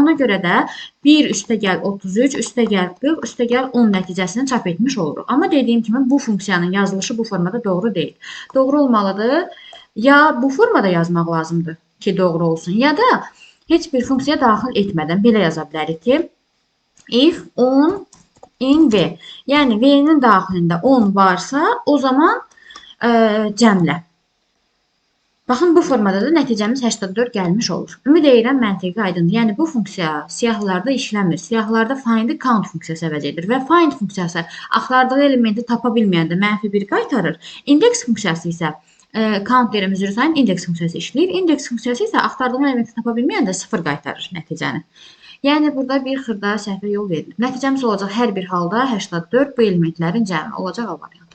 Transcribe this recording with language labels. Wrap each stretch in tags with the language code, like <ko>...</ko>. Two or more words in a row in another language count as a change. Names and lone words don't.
<az>Ona görə də 1 + 33, + 40, + 10 nəticəsini çap etmiş oluruq. Amma dediyim kimi, bu funksiyanın yazılışı bu formada doğru deyil. Doğru olmalıdır. Ya bu formada yazmaq lazımdır ki, doğru olsun. Ya da heç bir funksiya daxil etmədən belə yaza bilərik ki,</az> <en>if 10 in v.</en> <az>Yəni, v-nin daxilində 10 varsa, o zaman cəmlə. Baxın, bu formada da nəticəmiz 84 gəlmiş olur. Ümid edirəm, məntiqi aydındır. Yəni, bu funksiya siyahılarda işləmir. Siyahılarda find-i count funksiyası əvəz edir və find funksiyası axtardığı elementi tapa bilməyəndə -1 qaytarır. Index funksiyası isə count deyirəm, üzr sayın, index funksiyası işləyir. Index funksiyası isə axtardığım elementi tapa bilməyəndə 0 qaytarır nəticəni. Yəni, burada bir xırda səhvə yol verilir. Nəticəmiz olacaq hər bir halda 84 bu elementlərin cəmi olacaq A variantı.</az>